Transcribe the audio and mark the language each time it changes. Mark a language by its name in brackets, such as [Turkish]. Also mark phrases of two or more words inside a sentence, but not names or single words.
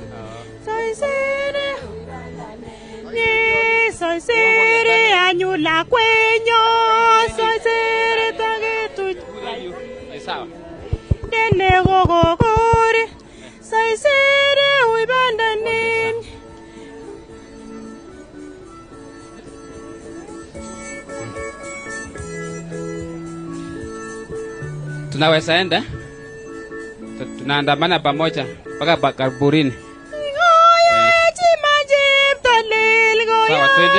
[Gusii] Saisere nye. Saisere anyula kwenyo. Saisere tagetu. Sawa. Inde nego gogori. Saisere uibanda nemye. [Swahili] Tunaweza enda? Tunaandamana pamoja mpaka kaburini. Sawa, twende.